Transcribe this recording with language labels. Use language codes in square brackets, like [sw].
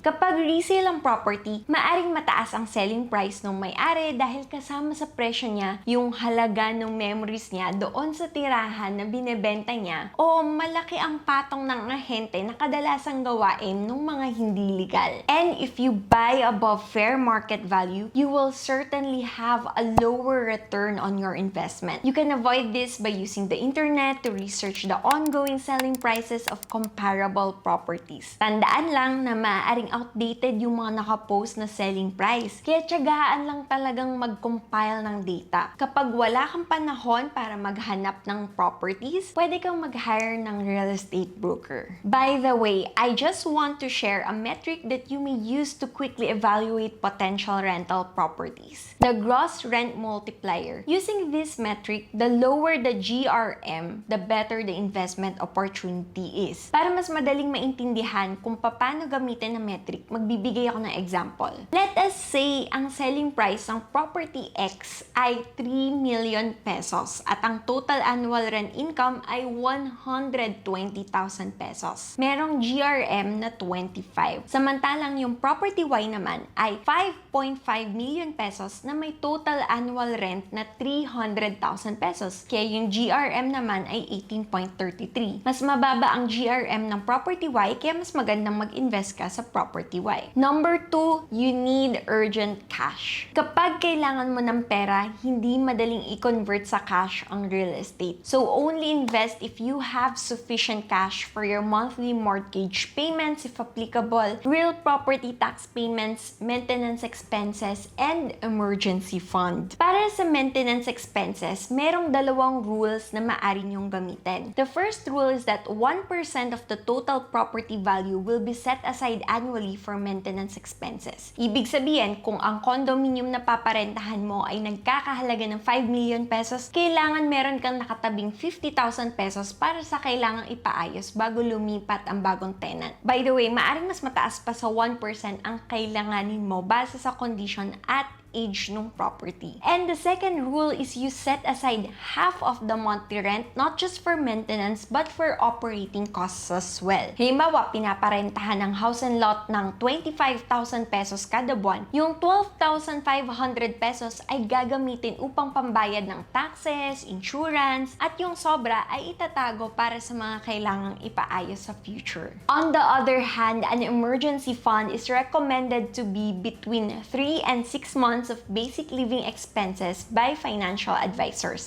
[tl] Kapag resale ang property, maaring mataas ang selling price ng may-ari dahil kasama sa presyo niya yung halaga ng memories niya doon sa tirahan na binebenta niya o malaki ang patong ng ahente na kadalasang gawain ng mga hindi legal. [en] And if you buy above fair market value, you will certainly have a lower return on your investment. You can avoid this by using the internet to research the ongoing selling prices of comparable properties. [tl] Tandaan lang na maaaring outdated yung mga nakapost na selling price. Kaya tiyagaan lang talagang mag-compile ng data. Kapag wala kang panahon para maghanap ng properties, pwede kang mag-hire ng real estate broker. [en] By the way, I just want to share a metric that you may use to quickly evaluate potential rental properties. The gross rent multiplier. Using this metric, the lower the GRM, the better the investment opportunity is. [tl] Para mas madaling maintindihan kung paano gamitin ang metric, magbibigay ako ng example. [en] Let us say, [tl] ang selling price ng property X ay 3 million pesos at ang total annual rent income ay 120,000 pesos. Merong GRM na 25. Samantalang yung property Y naman ay 5.5 million pesos na may total annual rent na 300,000 pesos. Kaya yung GRM naman ay 18.33. Mas mababa ang GRM ng property Y, kaya mas magandang mag-invest ka sa property Y. [en] Number 2, you need urgent cash. [tl] Kapag kailangan mo ng pera, hindi madaling i-convert sa cash ang real estate. [en] So only invest if you have sufficient cash for your monthly mortgage payments if applicable, real property tax payments, maintenance expenses, and emergency fund. [tl] Para sa maintenance expenses, merong dalawang rules na maaari niyong gamitin. [en] The first rule is that 1% of the total property value will be set aside annually for maintenance expenses. [tl] Ibig sabihin, kung ang condominium na paparentahan mo ay nagkakahalaga ng 5 million pesos, kailangan meron kang nakatabing 50,000 pesos para sa kailangang ipaayos bago lumipat ang bagong tenant. [en] By the way, [tl] maaring mas mataas pa sa 1% ang kailanganin mo base sa condition at age ng property. [en] And the second rule is you set aside half of the monthly rent not just for maintenance but for operating costs as well. [tl] Halimbawa, pinaparentahan ng house and lot ng 25,000 pesos kada buwan. Yung 12,500 pesos ay gagamitin upang pambayad ng taxes, insurance, at yung sobra ay itatago para sa mga kailangang ipaayos sa future. [en] On the other hand, an emergency fund is recommended to be between 3 and 6 months months of basic living expenses by financial advisors.